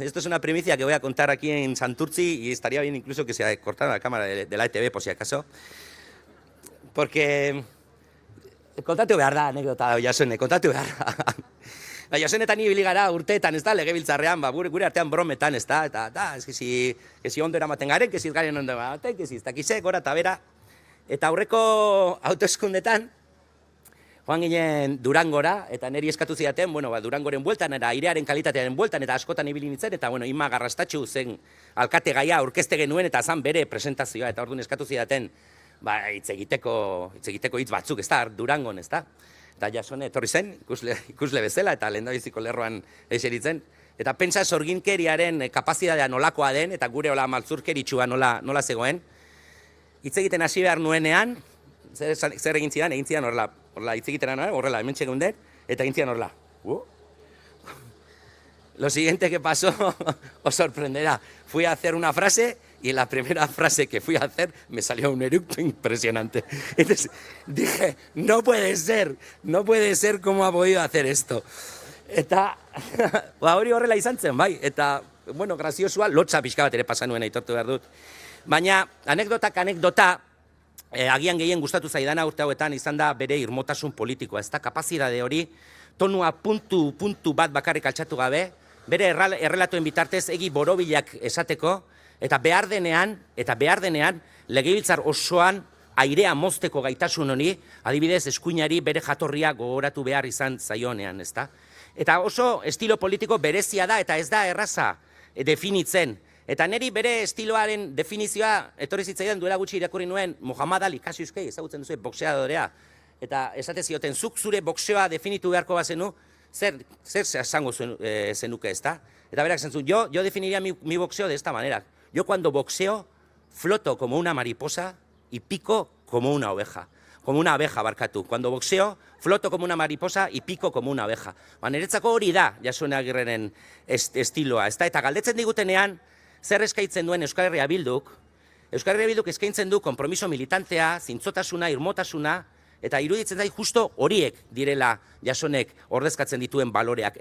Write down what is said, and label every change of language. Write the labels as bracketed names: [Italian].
[Spanish] Esto es una primicia que voy a contar aquí en Santurtzi y estaría bien incluso que se cortara la cámara de la ETV por si acaso. [Basque] Porque kontatu behar da, anekdota, Jasone, kontatu behar da. Jasone eta ni ibili gara urteetan, ez da, legebiltzarrean, gure artean brometan, ez da, eta, ez si ondo eramaten garen, [Spanish] que si [Basque] garen ondo eramaten, que si ez dakize, gora eta bera. Eta aurreko hauteskundetan, joan ginen Durangora, eta niri eskatu zidaten, Durangoren bueltan, eta airearen kalitatearen bueltan, eta askotan ibili nintzen, eta Ima Garrastatxu zen alkate gaia aurkezte genuen, eta zan bere presentazioa, eta orduan eskatu zidaten, hitz egiteko hitz batzuk, ez da, Durangon, ez da. Eta Jasone etorri zen, ikusle bezala, eta lehendabiziko lerroan eseritzen, eta pentsa sorginkeriaren kapazitatea nolakoa den, eta gure hola maltzurkeritxua nola zegoen. Hitz egiten hasi behar nuenean, zer egin zidan horrela hitz egitera, horrela, hemen txegunden, eta egin zidan horrela. [Spanish] Lo siguiente que pasó os sorprenderá. Fui a hacer una frase y en la primera frase que fui a hacer me salió un eructo impresionante. Entonces dije, no puede ser cómo ha podido hacer esto. [Basque] Eta, hori horrela izan zen, bai, eta, bueno, graziosua, lotza pixka bat ere pasan nuen aitortu behar dut. Baina, anekdota, agian gehien gustatu zaidana urte hauetan izan da bere irmotasun politikoa. Ez da kapazidade hori, tonua puntu bat bakarrik altxatu gabe, bere errelatuen bitartez egi borobilak esateko, eta behar denean, legebiltzar osoan airea mozteko gaitasun honi, adibidez eskuinari bere jatorria gogoratu behar izan zaionean, ezta? Eta oso estilo politiko berezia da, eta ez da erraza definitzen. Eta niri bere estiloaren definizioa etorri zitzaidan duela gutxi irakurri nuen Muhammad Ali Kasiuskei, ezagutzen duzu boxeadorea. Eta esate zioten, zuk zure boxeoa definitu beharko bazenu, zer esango zenuke, ezta? Eta berak zentzun, [Spanish] yo definiría mi boxeo de esta manera. Yo cuando boxeo, floto como una mariposa y pico como una oveja. Como una abeja, barkatu. Cuando boxeo, floto como una mariposa y pico como una abeja. [Basque] Niretzako hori da, Jasone Agirreren estiloa, ezta? Eta galdetzen digutenean, zer eskaintzen duen Euskal Herria Bilduk? Euskal Herria Bilduk eskaintzen du konpromiso militantea, zintzotasuna, irmotasuna, eta iruditzen da justo horiek direla Jasonek ordezkatzen dituen baloreak.